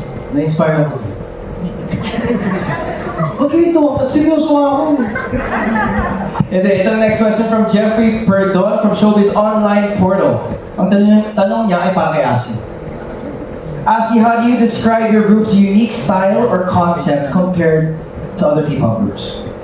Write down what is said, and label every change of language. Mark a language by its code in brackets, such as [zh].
[tl] Na-inspire ako. Okay, ito. Seryoso ako. [en] And then, itong next question from Jeffrey Perdon from Showbiz Online Portal. [tl] Ang tanong niya ay para kay Asi. [en] Asi, how do you describe your group's unique style or concept compared to other K-pop groups?